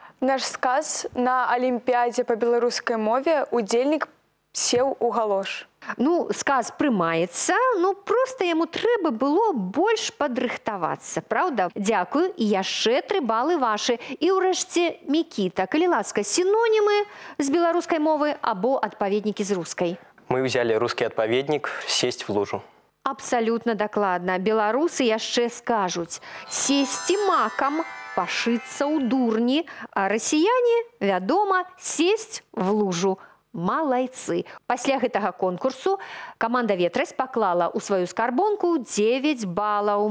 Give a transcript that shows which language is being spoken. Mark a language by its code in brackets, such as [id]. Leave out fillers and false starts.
[be] Наш сказ на Алімпіядзе па беларускай мове удзельнік сеў у галош. Ну, сказ прымаецца, ну проста яму трэба было больш падрыхтавацца, праўда? Дзякую, і яшчэ 3 балы вашы. І ўрэшце, Мікіта, калі ласка, сінонімы з беларускай мовы або адпаведнікі з рускай. [ru] Мы взяли русский отповедник «Сесть в лужу». [be] Абсалютна дакладна. Беларусы яшчэ скажуць «сесці макам», «пашыцца ў дурні», а расіяне, вядома, [ru] «сесть в лужу». [be] Малайцы. Пасля гэтага конкурсу каманда «Ветразь» паклала ў сваю скарбонку 9 балаў.